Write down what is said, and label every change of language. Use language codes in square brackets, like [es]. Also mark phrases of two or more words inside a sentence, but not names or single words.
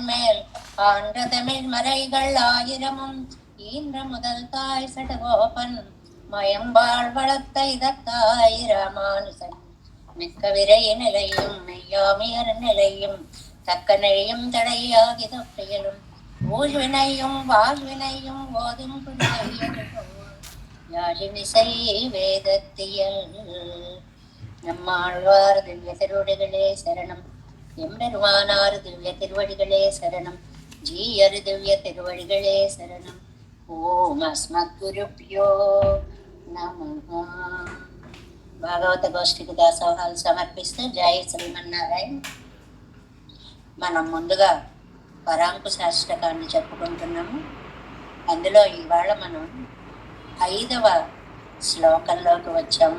[ta] மேல் ஆன்ற தமிழ் மறைகள் ஆயிரமும் ஈன்ற முதல் தாய் சடகோபன் மயம்பாள் வளர்த்த இதத்தாய் ராமானுசன் மிக்க விரை நிலையும் மெய்யாமியர் நிலையும் தக்க நெழியும் தடையாகி தொப்பியலும் ஊழ்வினையும் வாழ்வினையும் ஓதும் யாழிமிசை வேதத்தியல். நம்மாழ்வார் திவ்ய திருவடிகளே சரணம். எம்பெருமானார் திவ்ய திருவடிகளே சரணம். ஜீயர் திவ்ய திருவடிகளே சரணம். [sa] ॐ अस्मद्गुरुभ्यो नमः. [te] భాగవత గోష్ఠికి దాసోహాలు సమర్పిస్తూ జై శ్రీమన్నారాయణ. మనం ముందుగా పరాంకుశాష్టకాన్ని చెప్పుకుంటున్నాము. అందులో ఇవాళ మనం 5వ శ్లోకంలోకి వచ్చాము.